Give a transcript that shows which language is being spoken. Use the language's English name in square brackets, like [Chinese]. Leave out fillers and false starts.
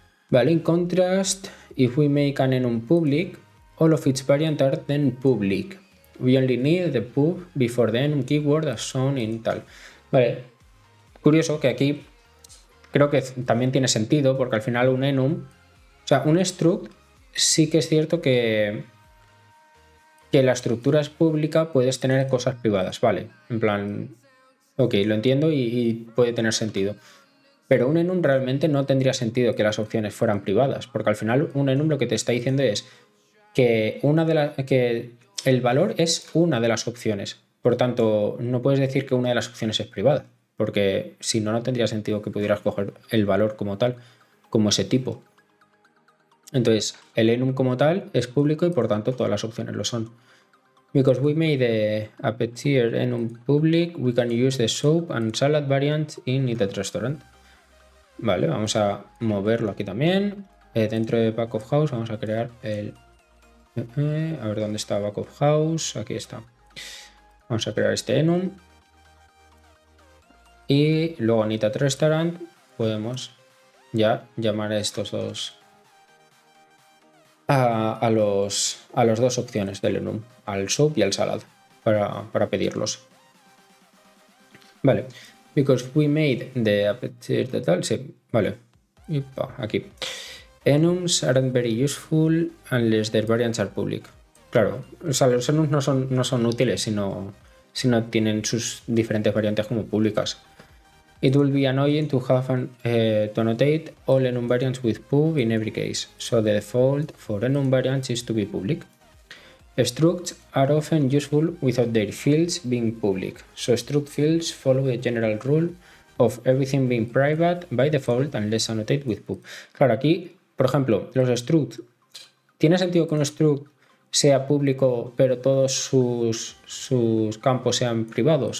[English] Vale, in contrast, if we make an enum public, all of its variants are then public. We only need the pub before the enum keyword as shown in tal. [Spanish] Vale, curioso que aquí creo que también tiene sentido porque al final un enum, o sea, un struct sí que es cierto que la estructura es pública, puedes tener cosas privadas, vale, en plan, ok, lo entiendo y puede tener sentido. Pero un enum realmente no tendría sentido que las opciones fueran privadas, porque al final un enum lo que te está diciendo es que que el valor es una de las opciones. Por tanto, no puedes decir que una de las opciones es privada, porque si no, no tendría sentido que pudieras coger el valor como tal, como ese tipo. Entonces, el enum como tal es público y por tanto todas las opciones lo son. [English] Because we made a petier enum public, we can use the soup and salad variant in it at restaurant. [Spanish] Vale, vamos a moverlo aquí también. Dentro de back of house vamos a crear el... a ver dónde está back of house. Aquí está. Vamos a crear este enum. Y luego en it at restaurant podemos ya llamar a estos dos... a los dos opciones del enum, al soup y al salad, para pedirlos. [English] Vale. Because we made the appetizer total, [Spanish] sí, vale. Aquí. [English] Enums aren't very useful unless their variants are public. [Spanish] Claro, o sea, los enums no son útiles si no tienen sus diferentes variantes como públicas. [English] It will be annoying to have to annotate all enum variants with pub in every case, so the default for enum variants is to be public. Structs are often useful without their fields being public, so struct fields follow the general rule of everything being private by default unless annotated with pub. [Spanish] Claro, aquí, por ejemplo, los structs, ¿tiene sentido que un struct sea público pero todos sus campos sean privados?